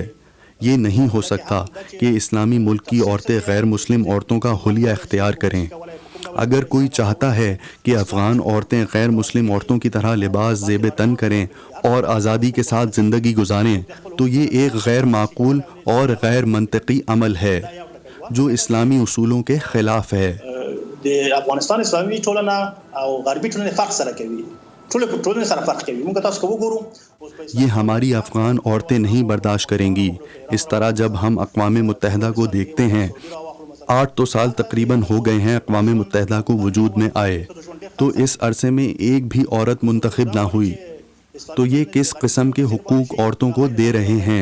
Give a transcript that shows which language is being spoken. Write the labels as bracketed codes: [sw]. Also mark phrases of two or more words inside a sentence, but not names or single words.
[ur] یہ نہیں ہو سکتا کہ اسلامی ملک کی عورتیں غیر مسلم عورتوں کا حلیہ اختیار کریں. اگر کوئی چاہتا ہے کہ افغان عورتیں غیر مسلم عورتوں کی طرح لباس زیب تن کریں اور آزادی کے ساتھ زندگی گزاریں تو یہ ایک غیر معقول اور غیر منطقی عمل ہے جو اسلامی اصولوں کے خلاف ہے۔ [ps] د افغانستان اسلامي ټولنه او غربي ټولنه فرق سره کوي، ټولنه سره فرق کوي. موږ تاسو کو وګورو [ur] یہ ہماری افغان عورتیں نہیں برداشت کریں گی۔ اس طرح جب ہم اقوام متحدہ کو دیکھتے ہیں، 8 تو سال تقریباً ہو گئے ہیں اقوام متحدہ کو وجود میں آئے، تو اس عرصے میں ایک بھی عورت منتخب نہ ہوئی، تو یہ کس قسم کے حقوق عورتوں کو دے رہے ہیں؟